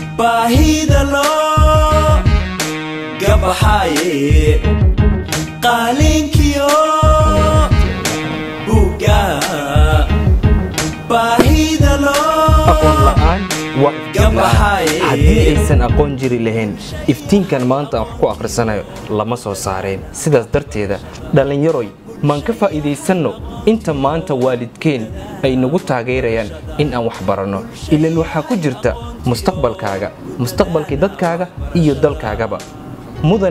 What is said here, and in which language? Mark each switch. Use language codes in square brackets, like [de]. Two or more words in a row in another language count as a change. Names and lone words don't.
[so] باهيدا لو قبحاي قالين كيو بوغا باهيدا لو haddii aysan aqoon jiri lahayn iftiinkan maanta aan wax ku akhrisanayo lama soo saareen sidaas darteeda dhalinyaroy maan ka faa'iideysanno inta maanta waalidkeen ay nagu taageerayaan in aan wax barano ilaan waxa ku jirta mustaqbalkaaga mustaqbalkii dadkaaga iyo dalkaagaba mudane